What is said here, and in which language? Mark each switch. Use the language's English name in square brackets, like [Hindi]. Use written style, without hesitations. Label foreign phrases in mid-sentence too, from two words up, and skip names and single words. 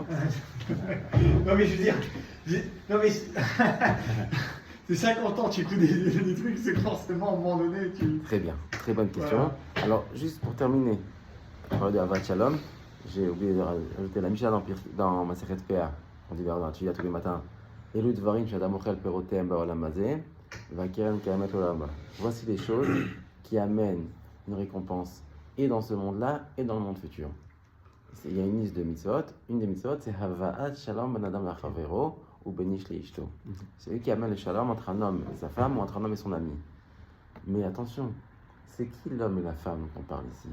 [French] Non, mais je veux dire. Non, mais. C'est 50 ans, tu écoutes des trucs, c'est que forcément à un moment donné, tu. Très bien, très bonne question. Voilà. Alors, juste pour terminer, on parle de [Hebrew] הבאת שלום. [French] J'ai oublié de rajouter la Mishnah dans ma Masechet PA. On dit dans tous les matins. [Hebrew] אלו דברים שאדם אוכל פירותיהם בעולם הזה, והקרן קיימת עולם הבא. [French] Voici les choses qui amènent une récompense et dans ce monde-là et dans le monde futur. Il y a une liste de mitzvot. Une des mitzvot, c'est [Hebrew] הבאת שלום בין אדם לחברו [French] ou [Hebrew] בין איש לאשתו. [French] C'est lui qui amène le shalom entre un homme et sa femme ou entre un homme et son ami. Mais attention, c'est qui l'homme et la femme qu'on parle ici?